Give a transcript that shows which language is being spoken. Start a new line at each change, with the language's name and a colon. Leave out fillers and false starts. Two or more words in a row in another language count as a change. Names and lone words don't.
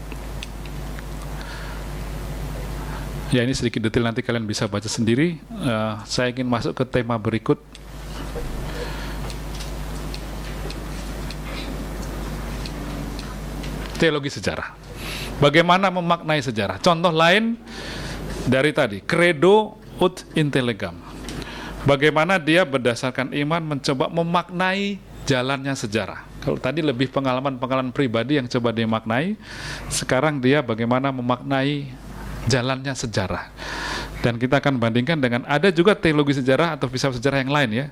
Indonesian: Ya, ini sedikit detail, nanti kalian bisa baca sendiri. Saya ingin masuk ke tema berikut. Teologi sejarah. Bagaimana memaknai sejarah? Contoh lain dari tadi,
Latin: credo ut intellegam.
Indonesian: Bagaimana dia berdasarkan iman mencoba memaknai jalannya sejarah. Kalau tadi lebih pengalaman-pengalaman pribadi yang coba dimaknai, sekarang dia bagaimana memaknai jalannya sejarah. Dan kita akan bandingkan dengan ada juga teologi sejarah atau filsafat sejarah yang lain ya.